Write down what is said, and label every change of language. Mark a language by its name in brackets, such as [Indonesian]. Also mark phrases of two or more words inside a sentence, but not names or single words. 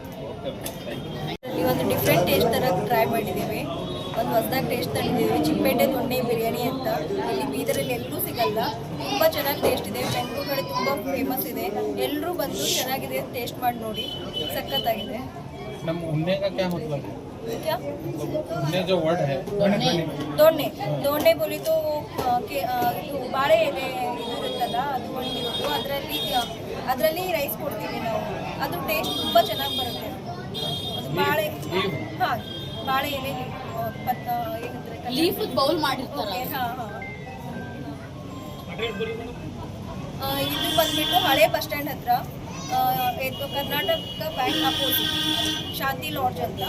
[Kannada] ಒಂದು [English] different taste [Kannada] ಥರ ಟ್ರೈ ಮಾಡಿದ್ದೀವಿ. ಒಂದು ಹೊಸದಾಗಿ ಟೇಸ್ಟ್ ತಂದಿದ್ದೀವಿ, ಚಿಕ್ಕಪೇಟೆ ದೊನ್ನೆ ಬಿರಿಯಾನಿ ಅಂತ. ಇಲ್ಲಿ ಬೀದರಲ್ಲಿ ಎಲ್ಲೂ ಸಿಗಲ್ಲ. ತುಂಬ ಚೆನ್ನಾಗಿ ಟೇಸ್ಟ್ ಇದೆ. ಬೆಂಗಳೂರು ಕಡೆ ತುಂಬ ಫೇಮಸ್ ಇದೆ. ಎಲ್ಲರೂ ಬಂದು ಚೆನ್ನಾಗಿದೆ, ಟೇಸ್ಟ್ ಮಾಡಿ ನೋಡಿ. ಸಖತ್ತಾಗಿದೆ. ನಮ್ಮ ಉನ್ನೆ [Hindi] का क्या मतलब है? क्या उन्ने जो वर्ड है, [Kannada] ದೊಣ್ಣೆ [Hindi] बोली तो [Kannada] ಬಾಳೆ ಎಲೆ ಇರುತ್ತಲ್ಲ, ಅದು ಹೊಂದಿರೋದು. ಅದರಲ್ಲಿ ರೈಸ್ ಕೊಡ್ತೀವಿ ನಾವು. ಅದು ಟೇಸ್ಟ್ ತುಂಬ ಚೆನ್ನಾಗಿ ಬರುತ್ತೆ. ಅದು ಬಾಳೆ ಬಾಳೆ ಎಲೆ [English] leaf bowl [Kannada] ಮಾಡಿರ್ತಾರೆ. ಇದು ಬಂದ್ಬಿಟ್ಟು ಹಳೆ [English] bus stand [Kannada] ಹತ್ರ, ಕರ್ನಾಟಕ ಬ್ಯಾಂಕ್ ಅಪೋಸಿಟ್ ಶಾಂತಿ ಲಾಡ್ಜ್ ಅಂತ.